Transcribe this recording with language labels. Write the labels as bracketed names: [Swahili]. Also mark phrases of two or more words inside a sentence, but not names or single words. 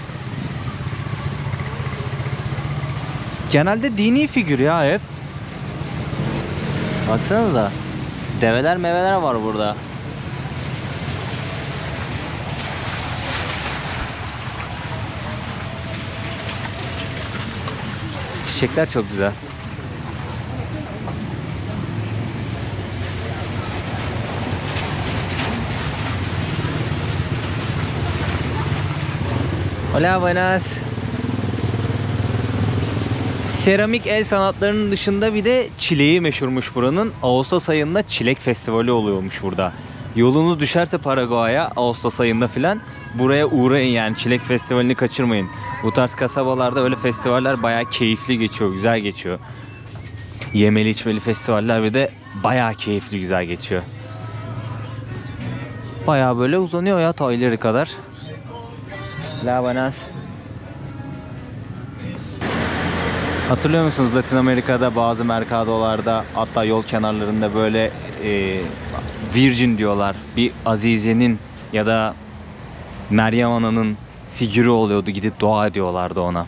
[Turkish] Genelde dini figür ya hep. Baksanıza. Develer meveler var burada. Çiçekler çok güzel. [Spanish] Hola, buenas. [Turkish] Seramik el sanatlarının dışında bir de çileği meşhurmuş buranın. Ağustos ayında çilek festivali oluyormuş burada. Yolunuz düşerse Paraguay'a Ağustos ayında filan buraya uğrayın, yani çilek festivalini kaçırmayın. Bu tarz kasabalarda öyle festivaller bayağı keyifli geçiyor, güzel geçiyor. Yemeli içmeli festivaller bir de bayağı keyifli, güzel geçiyor. Bayağı böyle uzanıyor ya ta ileri kadar. [Spanish] La buenas. [Turkish] Hatırlıyor musunuz Latin Amerika'da bazı merkadolarda, hatta yol kenarlarında böyle Virgin diyorlar. Bir Azize'nin ya da Meryem Ana'nın figürü oluyordu, gidip dua ediyorlardı ona.